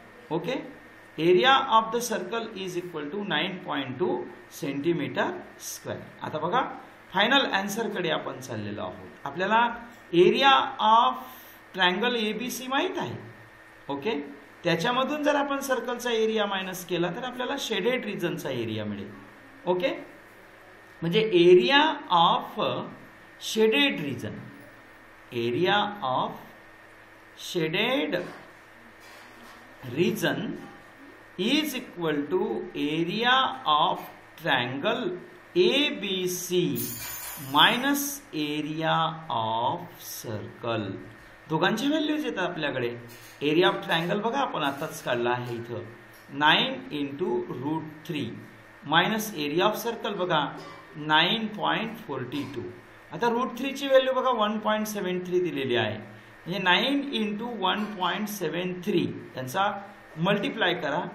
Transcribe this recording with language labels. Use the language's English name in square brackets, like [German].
[English] Okay, area of the circle is equal to 9.2 centimetre square. [Marathi] आता बघा final आन्सरकडे आपण चाललेलो आहोत. आपल्याला एरिया ऑफ ट्रायंगल ABC माहीत आहे. ओके, त्याच्यामधून जर आपण सर्कलचा एरिया मायनस केला तर आपल्याला शेडेड रिजनचा एरिया मिळेल. [English] Okay, म्हणजे area of shaded region, area of shaded region is equal to area of triangle ABC minus area of circle. [Marathi] दोघांची व्हॅल्यूज येतात आपल्याकडे. एरिया ऑफ ट्रायंगल बघा आपण आताच काढला आहे इथं 9 into √3 minus area of circle बघा 9.42. आता √3 ची व्हॅल्यू बघा 1.73 दिलेली आहे म्हणजे 9 इंटू 1.73 त्यांचा मल्टिप्लाय करा.